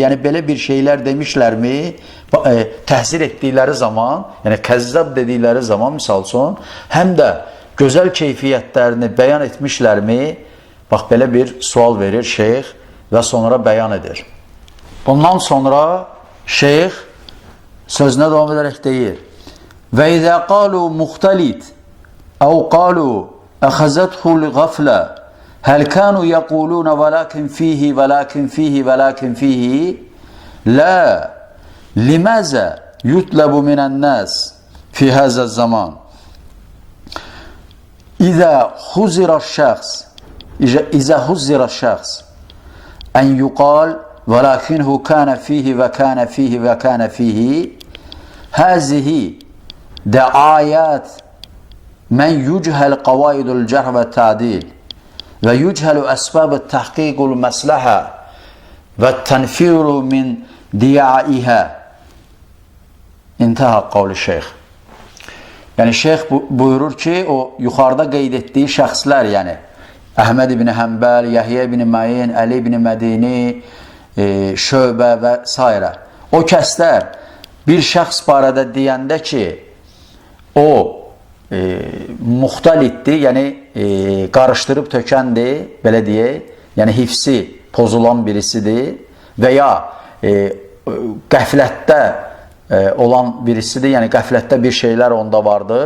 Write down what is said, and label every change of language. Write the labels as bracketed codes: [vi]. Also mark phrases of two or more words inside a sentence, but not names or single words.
[az] Yəni belə bir şeylər demişlərmi, təhzir etdikləri zaman, yəni kəzzab dedikləri zaman misal üçün, həm də gözəl keyfiyyətlərini bəyan etmişlərmi? Bax, belə bir sual verir şeyx və sonra bəyan edir. Bundan sonra şeyx sözünə davam edərək deyir: [ar] وإذا قالوا مختلط أو قالوا أخذته الغفلة هل كانوا يقولون ولكن فيه ولكن فيه ولكن فيه لا لماذا يطلب من الناس في هذا الزمان إذا حذر الشخص أن يقال ولكنه كان فيه وكان فيه وكان فيه هذه دعايات من يجهل قواعد الجرح والتعديل ويجهل أسباب تحقيق المصلحة والتنفير من ضياعها. انتهى قول الشيخ. [az] Yəni şeyx buyurur ki, o yuxarıda qeyd etdiyi şəxslər, yəni Əhməd ibn Həmbəl, Yəhyə ibn Məyin, Əli ibn Mədini, Şöbə və s. o kəslər bir şəxs barədə deyəndə ki, o muxtalitdir, yəni qarışdırıb tökəndir, belə deyək, yəni hifsi pozulan birisidir və ya qəflətdə olan birisidir, yəni qəflətdə bir şeylər onda vardır.